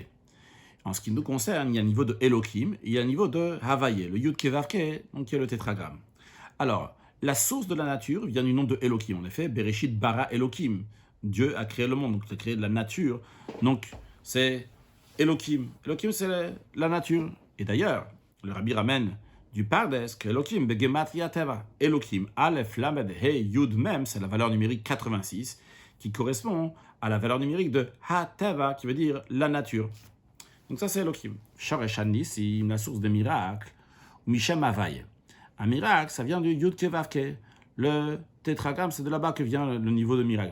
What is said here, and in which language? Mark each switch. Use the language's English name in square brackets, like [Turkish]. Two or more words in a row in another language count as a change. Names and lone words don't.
[French] En ce qui nous concerne, il y a un niveau de Elokim, il y a un niveau de Havaye, le [Hebrew] יוד קי ואו קי, [French] donc qui est le tétragramme. Alors, la source de la nature vient du nom de Elokim. En effet, [Hebrew] בראשית ברא אלוקים. [French] Dieu a créé le monde, donc il a créé de la nature. Donc, c'est Elokim. Elokim, c'est la nature. Et d'ailleurs, le Rabbi ramène du Pardes que Elokim, [Hebrew] בגימטריא טבע. אלוקים, אלף, למד, הא, יוד, מם, [French] c'est la valeur numérique 86, qui correspond à la valeur numérique de Ha-Teva, qui veut dire la nature. Donc ça, c'est Elokim. [Hebrew] שורש ניסים, la source des miracles, ou משם הויה. [French] Un miracle, ça vient du [Hebrew] יוד קי ואו קי. [French] Le tétragramme, c'est de là-bas que vient le niveau de miracle.